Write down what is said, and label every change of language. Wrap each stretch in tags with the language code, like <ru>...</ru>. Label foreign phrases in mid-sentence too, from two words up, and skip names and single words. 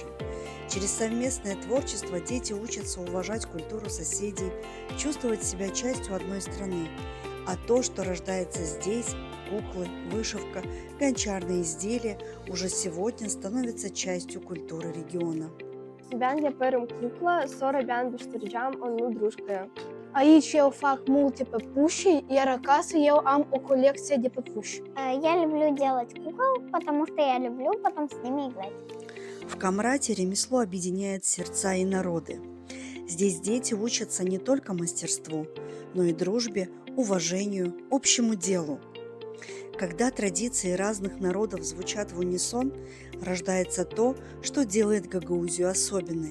<ru>Через совместное творчество дети учатся уважать культуру соседей, чувствовать себя частью одной страны. А то, что рождается здесь, куклы, вышивка, гончарные изделия, уже сегодня становятся частью культуры региона.</ru> <gag>Ben yaparım kukla, sonra ben păștărgeam onu дружкою.</gag> <ro>Aici eu fac multe păpuși, iar acasă eu am o colecție de păpuși.</ro> <ru>Я люблю делать кукол, потому что я люблю потом с ними играть. В Камрате ремесло объединяет сердца и народы. Здесь дети учатся не только мастерству, но и дружбе, уважению, общему делу. Когда традиции разных народов звучат в унисон, рождается то, что делает Гагаузию особенной.</ru>